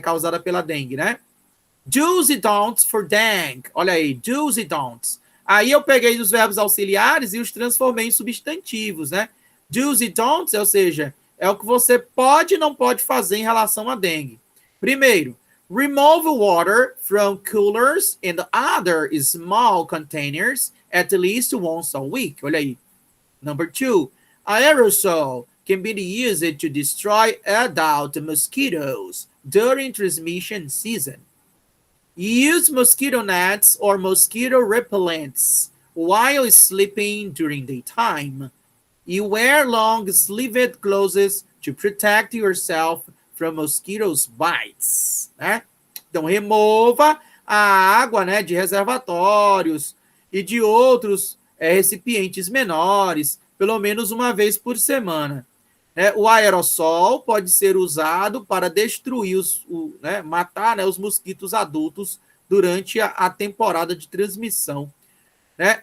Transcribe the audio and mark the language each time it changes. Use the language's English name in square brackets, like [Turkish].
[Portuguese] Causada pela dengue, né? Do's e don'ts for dengue. Olha aí, do's e don'ts. Aí eu peguei os verbos auxiliares e os transformei em substantivos, né? Do's e don'ts, ou seja, é o que você pode e não pode fazer em relação à dengue. [English] Primeiro, remove water from coolers and other small containers at least once a week. [Portuguese] Olha aí. [English] Number 2, aerosol can be used to destroy adult mosquitoes during transmission season. Use mosquito nets or mosquito repellents while sleeping during daytime. You wear long-sleeved clothes to protect yourself from mosquitoes bites, né? [Portuguese] Então, remova a água, né, de reservatórios e de outros recipientes menores, pelo menos uma vez por semana. O aerossol pode ser usado para destruir, matar, né, os mosquitos adultos durante a temporada de transmissão. Né?